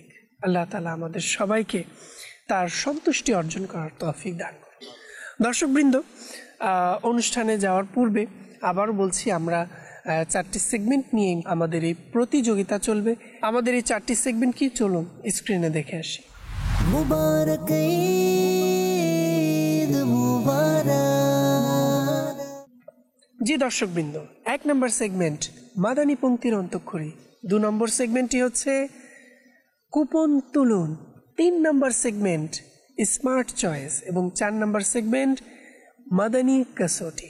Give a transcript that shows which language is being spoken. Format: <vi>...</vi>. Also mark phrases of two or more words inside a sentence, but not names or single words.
<bn>আল্লাহ তাআলা আমাদের সবাইকে তার সন্তুষ্টি অর্জন করার তৌফিক দান করুন। দর্শকবৃন্দ, অনুষ্ঠানে যাওয়ার পূর্বে আবারও বলছি, আমরা 4টি সেগমেন্ট নিয়ে আমাদের এই প্রতিযোগিতা চলবে। আমাদের এই 4টি সেগমেন্ট কি, চলুন স্ক্রিনে দেখে আসি।</bn> <ar>مبارك عيد مبارك.</ar> <bn>জি দর্শকবৃন্দ, 1 নম্বর সেগমেন্ট মাদানী পঙ্ক্তির অন্তঃক্ষরী, 2 নম্বর সেগমেন্টটি হচ্ছে কুপন তুলুন, 3 নম্বর সেগমেন্ট</bn> <en>smart choice</en> <bn>এবং 4 নম্বর সেগমেন্ট মাদানী কাসোটি।</bn>